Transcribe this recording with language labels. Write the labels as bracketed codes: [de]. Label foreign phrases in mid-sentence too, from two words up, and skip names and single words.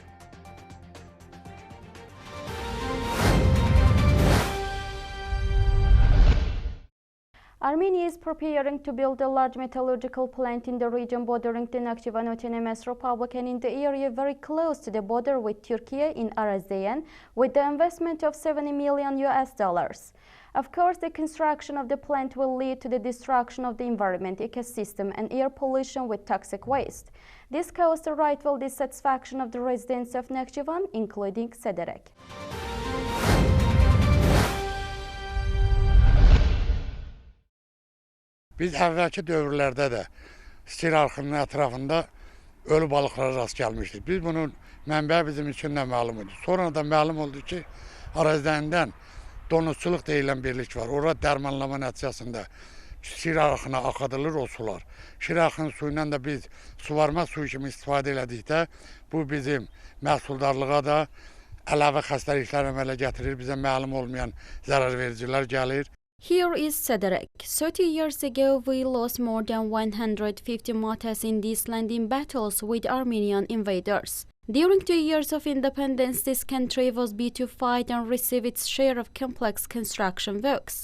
[en] Armenia is preparing to build a large metallurgical plant in the region bordering the Nakhchivan Autonomous Republic and in the area very close to the border with Turkey in Arazdeyan, with the investment of $70 million. Of course, the construction of the plant will lead to the destruction of the environment, ecosystem and air pollution with toxic waste. This caused the rightful dissatisfaction of the residents of Nakhchivan, including Sederek. [az] Biz əvvəlki dövrlərdə də stil arxının ətrafında ölü balıqlara rast gəlmişdik. Biz bunun mənbəyi bizim üçün də məlum idi. Sonra da məlum oldu ki, Arazdeyan'dan donuzçuluq deyilən birlik var. Orada dərmanlama nəticəsində stil arxına axıdılır o sular. Şir arxının suyundan da biz suvarma suyu kimi istifadə elədikdə bu bizim məhsuldarlığa da əlavə xəstəliklər əmələ gətirir. Bizə məlum olmayan zərərvericilər gəlir. [en] Here is Sederek. 30 years ago, we lost more than 150 martyrs in this land in battles with Armenian invaders. During the years of independence, this country was beautified and received its share of complex construction works.